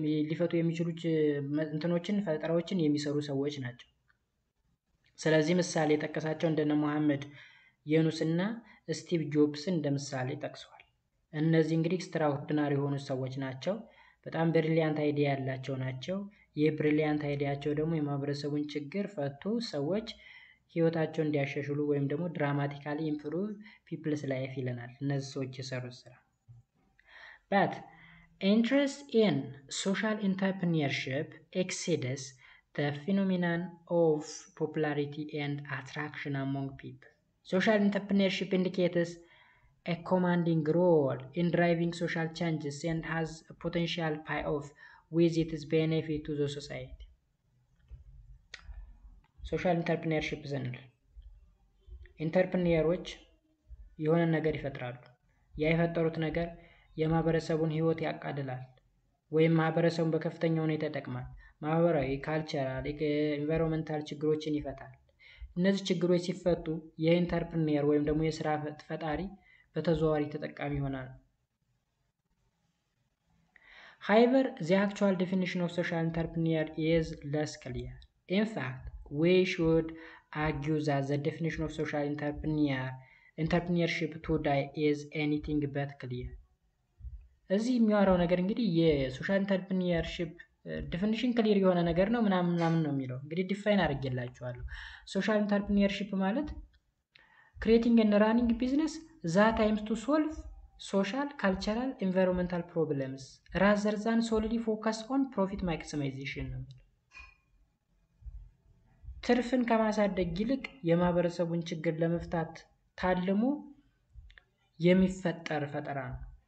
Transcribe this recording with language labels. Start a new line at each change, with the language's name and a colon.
Amharic: ሊፈቱ የሚችሉ እንትኖችን ፈጠራዎችን የሚሰሩ ሰዎች ናቸው። ስለዚህ ምሳሌ የጠቀሳቸው እንደነ መሐመድ የኑስ እና ስቲቭ ጆብስን እንደ ምሳሌ ጠቅሰዋል። እነዚህ እንግዲህ ኤክስትራኦርዲናሪ የሆኑ ሰዎች ናቸው። በጣም ብሪሊያንት አይዲያ ያላቸው ናቸው። ይህ ብሪሊያንት አይዲያቸው ደግሞ የማህበረሰቡን ችግር ፈቶ ሰዎች ህይወታቸውን እንዲያሻሽሉ ወይም ደግሞ
English: ድራማቲካሊ ኢምፕሩቭ ፒፕልስ ላይፍ
Amharic: ይለናል እነዚህ ሰዎች የሰሩት ስራ።
English: but interest in social entrepreneurship exceeds the phenomenon of popularity and attraction among people. Social entrepreneurship indicates a commanding role in driving social changes and has a potential payoff with its benefit to the society.
Amharic: ሶሻል ኢንተርፕሪነርሺፕ ስንል ኢንተርፕሪነሮች የሆነ ነገር ይፈጥራሉ። ያ የፈጠሩት ነገር የማህበረሰቡን ህይወት ያቃልላል ወይም ማህበረሰቡን በከፍተኛ ሁኔታ ይጠቅማል። ማህበራዊ፣ ካልቸራል፣ ኢንቫይሮንመንታል ችግሮችን ይፈታል። እነዚህ ችግሮች ሲፈቱ የኢንተርፕሪነር ወይም ደግሞ የስራ ፈጣሪ በተዘዋዋሪ ተጠቃሚ ይሆናል።
English: However, the actual definition of social entrepreneur is less clear. In fact, we should argue that the definition of social entrepreneurship today is anything but clear.
Amharic: እዚህ የሚያወራው ነገር እንግዲህ የሶሻል ኢንተርፕሪነርሺፕ ዲፊኒሽን ክሊር የሆነ ነገር ነው ምናምን ነው የሚለው። እንግዲህ ዲፋይን አድርጌላችኋለሁ። ሶሻል ኢንተርፕሪነርሺፕ ማለት
English: ክሬቲንግ ኤንድ ራኒንግ ቢዝነስ ዛት aims to solve social, cultural, environmental problems rather than solely focus on profit maximization
Amharic: ነው። ትርፍን ከማሳደግ ይልቅ የማህበረሰቡን ችግር ለመፍታት ታልሞ የሚፈጠር ፈጠራ ነው።